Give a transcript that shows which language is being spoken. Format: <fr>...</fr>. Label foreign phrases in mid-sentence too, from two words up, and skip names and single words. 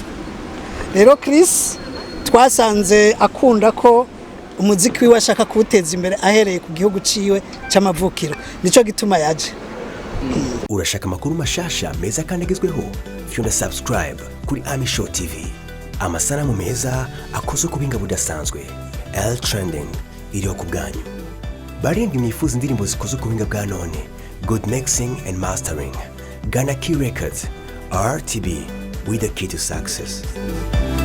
<rn>Rero Chris twasanze akunda ko umuziki wiwe ashaka kuwuteza imbere ahereye ku gihugu ciwe cy'amavukiro, nico gituma yaje. Urashaka amakuru mashasha meza kandi agezweho? Fyunda subscribe kuri RN1 TV. Amasanamu meza akoze ku binga budasanzwe. L trending iriho ku bwanyu. Barindwi mwifuza indirimbo zikoze ku binga bwa none.</rn> <en>Good mixing and mastering. Ghana Key Records. RTB with the key to success.</en>